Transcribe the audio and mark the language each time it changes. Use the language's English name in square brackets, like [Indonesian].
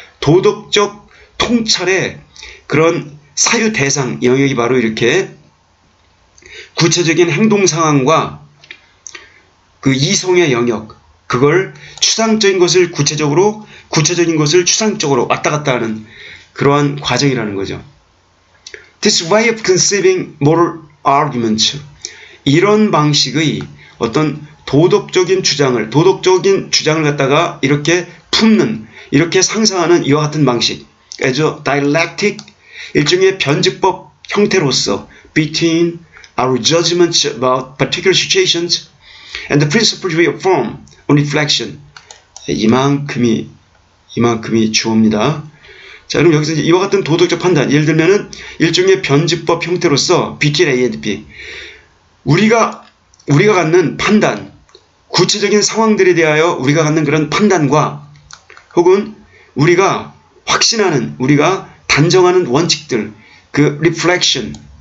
[Korean] 도덕적 통찰의 그런 사유 대상 영역이 바로 이렇게 구체적인 행동 상황과 그 이성의 영역 그걸 추상적인 것을 구체적인 것을 추상적으로 왔다 갔다 하는 그러한 과정이라는 거죠. [English] This way of conceiving moral arguments [Korean] 이런 방식의 어떤 도덕적인 주장을 갖다가 이렇게 품는 이렇게 상상하는 이와 같은 방식 [English] as a dialectic [Korean] 일종의 변증법 형태로서 [English] between our judgments about particular situations and the principles we affirm on reflection [Korean] 이만큼이 주어입니다. 자, 그럼 여기서 이와 같은 도덕적 판단 예를 들면은 일종의 변증법 형태로서 [English] between A and B [Korean] 우리가 갖는 판단 구체적인 상황들에 대하여 우리가 갖는 그런 판단과 혹은 우리가 확신하는 우리가 단정하는 원칙들 그 reflection